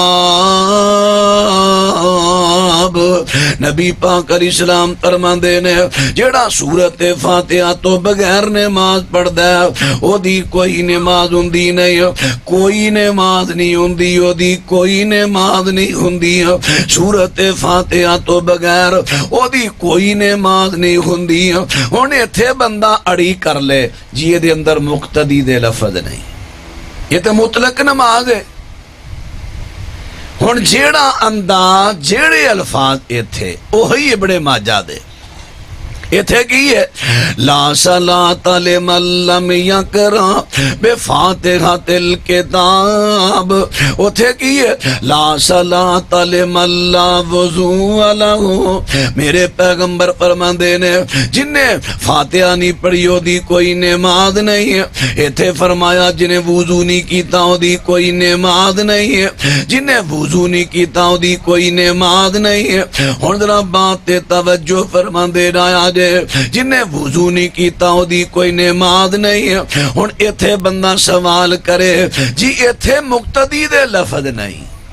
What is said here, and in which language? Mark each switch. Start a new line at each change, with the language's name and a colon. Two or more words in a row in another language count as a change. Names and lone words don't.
Punjabi: نبی پاک علیہ السلام فرماندے نے جیڑا سورت فاتحہ تو بغیر نماز پڑھدا ہے او دی کوئی نماز ہوندی نہیں کوئی نماز نہیں ہوندی او دی کوئی نماز نہیں ہوندی سورت فاتحہ تو بغیر او دی کوئی نماز نہیں ہوندی ہن ایتھے بندہ اڑی کر لے جی دے اندر مقتدی دے لفظ نہیں یہ تے مطلق نماز ہے ہن جیڑا انداز جیڑے الفاظ ایتھے اوہی ابن ماجہ دے ایتھے کی ہے
Arabic: لا صلاۃ لمن لم یقرأ بفاتحۃ الکتاب
Punjabi: اوتھے کی ہے لا
Arabic: صلاۃ لمن لا وضو لہ
Punjabi: میرے پیغمبر فرماندے نے جن نے فاتحہ نہیں پڑھی او دی کوئی نماز نہیں ہے ایتھے فرمایا جن نے وضو نہیں کیتا او دی کوئی نماز نہیں ہے جن نے وضو نہیں کیتا او دی کوئی نماز نہیں ہے ہن ذرا بات تے توجہ فرماندے رایا جن نے وضو نہیں کیتا او دی کوئی نماز نہیں ہے ہن ایتھے بندہ سوال کرے جی ایتھے مقتدی دے لفظ نہیں